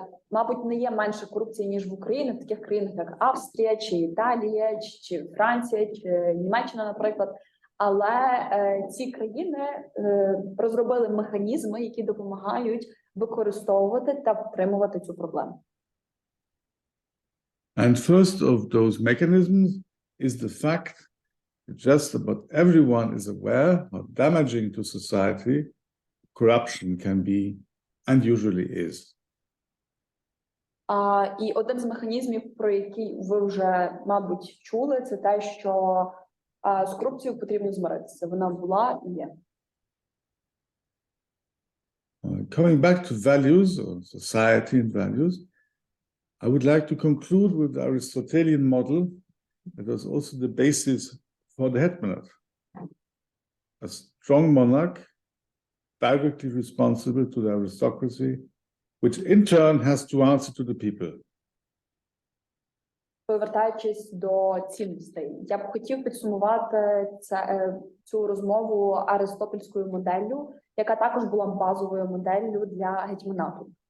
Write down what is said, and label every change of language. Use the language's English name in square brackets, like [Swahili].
[Ukrainian] Мабуть, не є менше корупції, ніж в Україні, в таких країнах, як Австрія, чи Італія, чи Франція, чи Німеччина, наприклад. Але ці країни розробили механізми, які допомагають використовувати та втримувати цю проблему. [English] And first of those mechanisms is the fact that just about everyone is aware how damaging to society corruption can be and usually is. [Ukrainian] І один з механізмів, про який ви вже, мабуть, чули, це те, що з корупцією потрібно змиритися. Вона була і є. [English] Coming back to values, or society and values, I would like to conclude with the Aristotelian model that was also the basis for the Hetmanate. A strong monarch, directly responsible to the aristocracy, which in turn has to answer to the people. [Ukrainian] Повертаючись до цінностей, я б хотів підсумувати цю розмову аристотельською моделлю, яка також була базовою моделлю для гетьманату.